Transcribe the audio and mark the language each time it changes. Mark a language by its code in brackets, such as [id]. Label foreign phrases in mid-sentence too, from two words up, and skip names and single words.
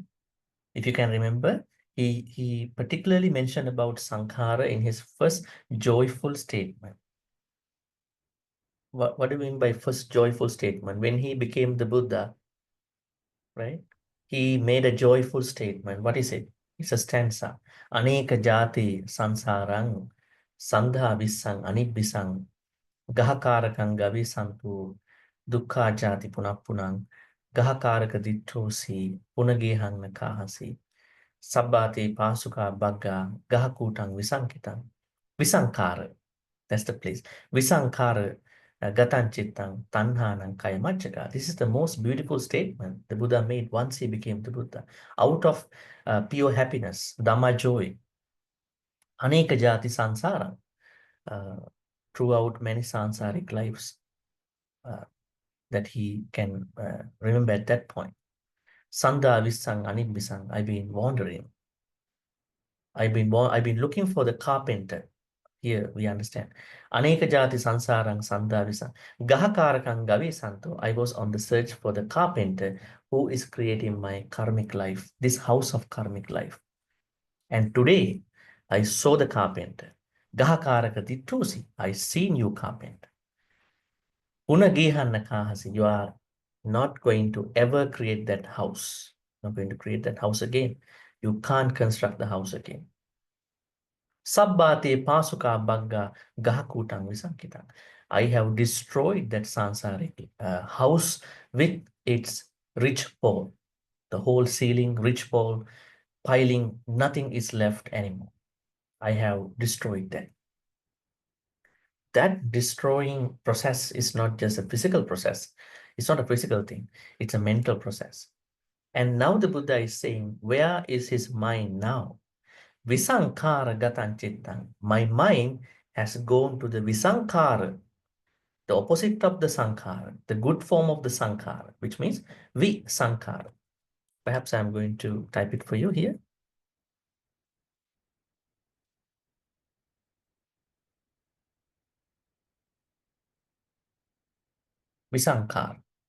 [en] If you can remember, he particularly mentioned about sankhara in his first joyful statement. What do you mean by first joyful statement? When he became the Buddha, right? He made a joyful statement. What is it? It's a stanza. [pi] Aneka jati sansarang sandha visang anibisang gahakarakang gavi santu dukkha jati punapunang gahakaraka dittosi punagehang nakahasi sabbati pasuka bagga gahakutang visankitang visankara. [en] That's the place. [pi] Visankara gatan chittang tanhanang kayamajjaga. [en] This is the most beautiful statement the Buddha made once he became the Buddha. Out of pure happiness, Dhamma joy, [pi] aneka jati sansara, [en] throughout many sansaric lives that he can remember at that point. [pi] Sandha visang anibisang, [en] I've been wandering. I've been looking for the carpenter. Here we understand. [pi] Aneka jati sansarang sandhavisa. Gahakarakang gavi santo. [en] I was on the search for the carpenter who is creating my karmic life, this house of karmic life. And today I saw the carpenter. [pi] Gahakaraka dittusi. [en] I seen you, carpenter. [pi] Unagihan nakahasi. [en] You are not going to ever create that house. Not going to create that house again. You can't construct the house again. [pi] Sabbate pasuka bagga gahakutang visankitang. [en] I have destroyed that sansaric house with its rich pole. The whole ceiling, rich pole, piling, nothing is left anymore. I have destroyed that. That destroying process is not just a physical process. It's not a physical thing. It's a mental process. And now the Buddha is saying, where is his mind now? [pi] Visankara gatan chittang. [en] My mind has gone to the visankara, the opposite of the sankhara, the good form of the sankhara, which means visankara. Perhaps I'm going to type it for you here. Visankara.